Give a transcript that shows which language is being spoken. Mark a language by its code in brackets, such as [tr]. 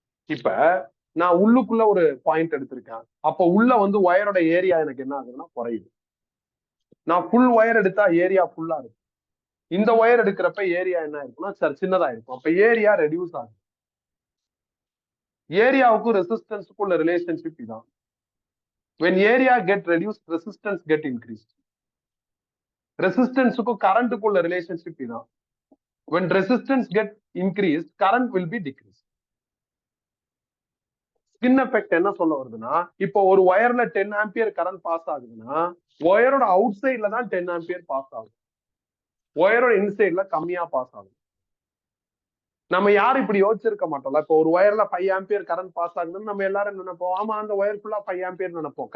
[ta] இப்ப நான் உள்ளுக்குள்ள ஒரு பாயிண்ட் எடுத்திருக்கேன், அப்ப உள்ள வந்து ஒயரோட ஏரியா எனக்கு என்ன ஆகுதுன்னா குறையுது. நான் ஃபுல் ஒயர் எடுத்தா ஏரியா ஃபுல்லா இருக்கு. இந்த ஒயர் எடுக்கிறப்ப ஏரியா என்ன இருக்குன்னா சார் சின்னதா இருக்கும். அப்ப ஏரியா ரெடியூஸ் ஆகும். ஏரியாவுக்கும் ரெசிஸ்டன்ஸுக்கும் உள்ள ரிலேஷன்ஷிப் இதான். [en] when area get reduced, resistance get increased. [ta] ரெசிஸ்டன்ஸுக்கும் கரண்ட்டுக்கும் உள்ள ரிலேஷன்ஷிப் இதான். [en] when resistance get increased, current will be decreased. [ta] Skin effect என்ன சொல்ல வருதுன்னா, இப்போ ஒரு ஒயர்ல 10 ஆம்பியர் கரண்ட் பாஸ் ஆகுதுன்னா ஒயரோட அவுட் சைட்ல தான் 10 ஆம்பியர் பாஸ் ஆகும், ஒயரோட இன்சைட்ல கம்மியா பாஸ் ஆகும். நம்ம யாரும் இப்படி யோசிச்சிருக்க மாட்டோம்ல. இப்போ ஒரு ஒயர்ல 5 ஆம்பியர் கரண்ட் பாஸ் ஆகுதுன்னு நம்ம எல்லாரும் நினைப்போம், ஆமா அந்த ஒயர் ஃபுல்லா 5 ஆம்பியர் நினைப்போம்.